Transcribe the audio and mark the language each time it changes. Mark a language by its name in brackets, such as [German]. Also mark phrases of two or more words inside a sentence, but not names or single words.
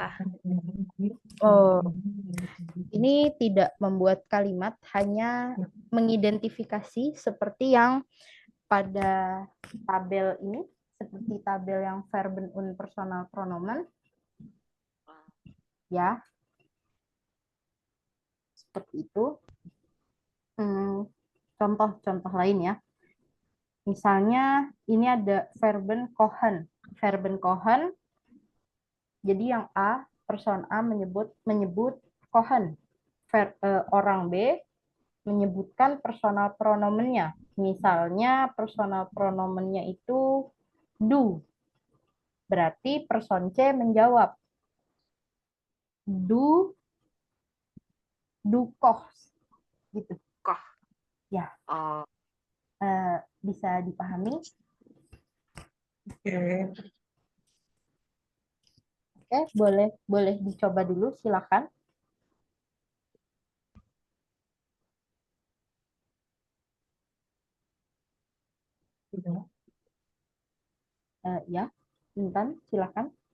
[Indonesian] Oh, ini tidak membuat kalimat, hanya mengidentifikasi seperti yang pada tabel ini, seperti tabel yang [German] verben und personal pronomen. [Indonesian] Ya, seperti itu. Contoh-contoh lain ya. Misalnya ini ada [German] verben kochen. Verben kochen, [Indonesian] jadi yang A, person A menyebut kochen. Orang B menyebutkan [German] personal pronomennya. [Indonesian] Misalnya [German] personal pronomennya [Indonesian] itu du. Berarti person C menjawab [German] du kochst. [Indonesian] Gitu. Koch. Ya. Oh, Bisa dipahami? Oke. Oke, boleh dicoba dulu, silakan. Ya, Intan, silakan.